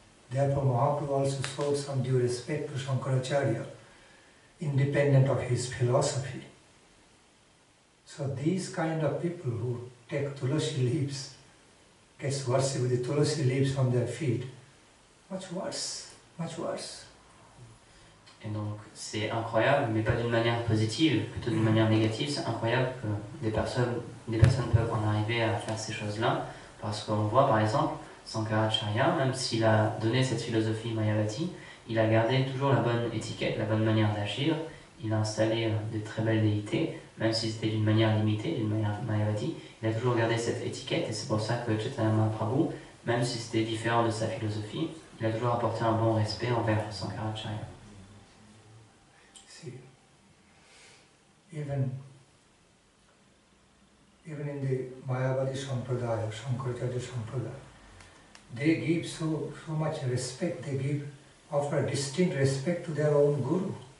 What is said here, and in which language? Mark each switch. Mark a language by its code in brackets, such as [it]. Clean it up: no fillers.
[en] Therefore, Mahaprabhu also showed some due respect to Shankaracharya, independent of his philosophy. So these kind of people who take tulasi leaves, gets worshipped with the tulasi leaves on their feet, much worse, much worse. [fr] Et donc c'est incroyable, mais pas d'une manière positive, plutôt d'une manière négative. C'est incroyable que des personnes peuvent en arriver à faire ces choses-là, parce qu'on voit par exemple Shankaracharya, même s'il a donné cette philosophie Mayavadi, il a gardé toujours la bonne étiquette, la bonne manière d'agir. Il a installé de très belles déités, même si c'était d'une manière limitée, d'une manière Mayavadi. Il a toujours gardé cette étiquette, et c'est pour ça que Chaitanya Mahaprabhu, même si c'était différent de sa philosophie, il a toujours apporté un bon respect envers Shankaracharya. [en] See, even in the Mayavadi Sampradaya, Shankaracharya Sampradaya, they give so much respect, offer distinct respect to their own Guru.